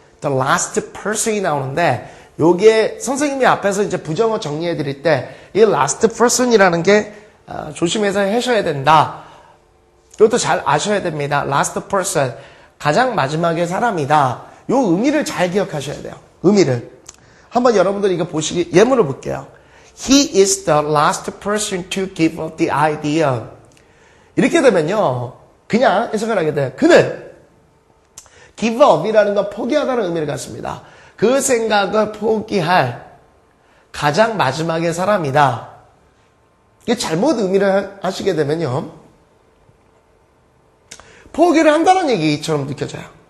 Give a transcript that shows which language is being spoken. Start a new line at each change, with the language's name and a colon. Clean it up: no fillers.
Korean: The last person이 나오는데, 요게 선생님이 앞에서 이제 부정어 정리해 드릴 때, 이 last person이라는 게 조심해서 하셔야 된다. 이것도 잘 아셔야 됩니다.
English: last person.
Korean: 가장 마지막의 사람이다. 요 의미를 잘 기억하셔야 돼요. 의미를. 한번 여러분들 이거 보시기, 예문을 볼게요.
English: He is the last person to give up the idea.
Korean: 이렇게 되면요, 그냥 해석을 하게 돼요. 그는 give up이라는 건 포기하다는 의미를 갖습니다. 그 생각을 포기할 가장 마지막의 사람이다. 이게 잘못 의미를 하시게 되면요, 포기를 한다는 얘기처럼 느껴져요.